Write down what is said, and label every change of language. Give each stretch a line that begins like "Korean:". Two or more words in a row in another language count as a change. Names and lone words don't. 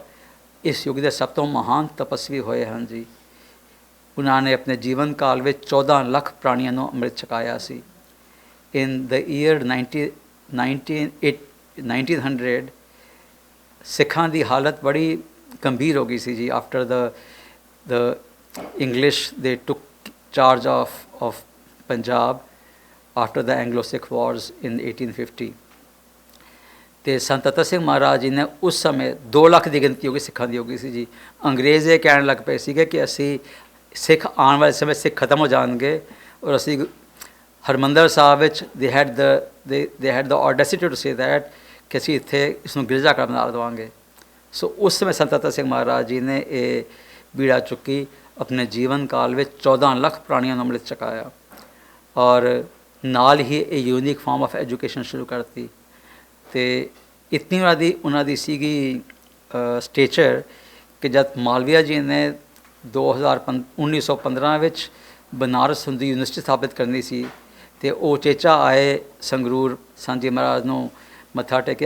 Punjabi: ਇਸ ਯੁੱਗ ਦੇ ਸਭ ਤੋਂ ਮਹਾਨ ਤਪਸਵੀ ਹੋਏ ਹਨ ਜੀ। ਉਹਨਾਂ ਨੇ ਆਪਣੇ ਜੀਵਨ ਕਾਲ ਵਿੱਚ 14 ਲੱਖ ਪ੍ਰਾਣੀਆਂ ਨੂੰ ਅੰਮ੍ਰਿਤ ਛਕਾਇਆ ਸੀ।
English: In the year
Punjabi: 1900 ਸਿੱਖਾਂ ਦੀ ਹਾਲਤ ਬੜੀ ਗੰਭੀਰ ਹੋ ਗਈ ਸੀ ਜੀ।
English: ਆਫਟਰ the English they took charge of Punjab after the Anglo-Sikh wars in 1850।
Punjabi: ਤੇ ਸੰਤ ਅਤਰ ਸਿੰਘ ਮਹਾਰਾਜ ਜੀ ਨੇ ਉਸ ਸਮੇਂ 2 ਲੱਖ ਦੀ ਗਿਣਤੀ ਹੋ ਗਈ, ਸਿੱਖਾਂ ਦੀ ਹੋ ਗਈ ਸੀ ਜੀ। ਅੰਗਰੇਜ਼ ਇਹ ਕਹਿਣ ਲੱਗ ਪਏ ਸੀਗੇ ਕਿ ਅਸੀਂ ਸਿੱਖ ਆਉਣ ਵਾਲੇ ਸਮੇਂ ਸਿੱਖ ਖਤਮ ਹੋ ਜਾਣਗੇ, ਔਰ ਅਸੀਂ ਹਰਿਮੰਦਰ ਸਾਹਿਬ ਵਿੱਚ
English: they had the audacity to say that
Punjabi: ਕਿ ਅਸੀਂ ਇੱਥੇ ਇਸ ਨੂੰ ਗਿਰਜਾ ਘਰ ਬਣਾ ਦੇਵਾਂਗੇ। ਸੋ ਉਸ ਸਮੇਂ ਸੰਤ ਅਤਰ ਸਿੰਘ ਮਹਾਰਾਜ ਜੀ ਨੇ ਇਹ ਬੀੜਾ ਚੁੱਕੀ, ਆਪਣੇ ਜੀਵਨ ਕਾਲ ਵਿੱਚ 14 ਲੱਖ ਪ੍ਰਾਣੀਆਂ ਨੂੰ ਅੰਮ੍ਰਿਤ ਛਕਾਇਆ, ਔਰ ਨਾਲ ਹੀ ਇਹ
English: unique form of education
Punjabi: ਸ਼ੁਰੂ ਕਰਤੀ। ਅਤੇ ਇਤਨੀ ਉਹਨਾਂ ਦੀ ਸੀਗੀ ਸਟੇਚਰ ਕਿ ਜਦ ਮਾਲਵੀਆ ਜੀ ਨੇ 1915 ਵਿੱਚ ਬਨਾਰਸ ਹਿੰਦੂ ਯੂਨੀਵਰਸਿਟੀ ਸਥਾਪਿਤ ਕਰਨੀ ਸੀ, ਅਤੇ ਉਹ ਚੇਚਾ ਆਏ ਸੰਗਰੂਰ ਸਾਂਝੀ ਮਹਾਰਾਜ ਨੂੰ ਮੱਥਾ ਟੇਕਿਆ।